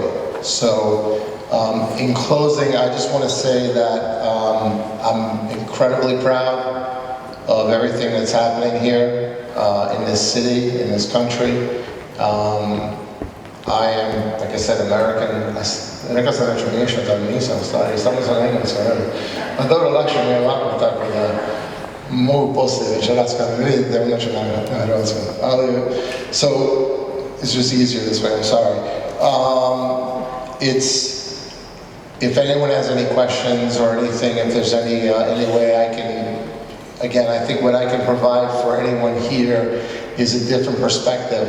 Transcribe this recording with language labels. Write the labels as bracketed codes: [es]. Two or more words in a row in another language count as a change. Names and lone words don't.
[en] So, in closing, I just want to say that I'm incredibly proud of everything that's happening here in this city, in this country. I am, like I said, American. [hr] Rekao sam već umiješati, ali nisam stvari, samo sam engleskom. A dobro, lakše mi je ovako, tako da mogu poslije večeras kad me vidite, onda ću na hrvatskom. Ali, [en] so, it's just easier this way, I'm sorry. If anyone has any questions or anything, if there's any way I can, again, I think what I can provide for anyone here is a different perspective.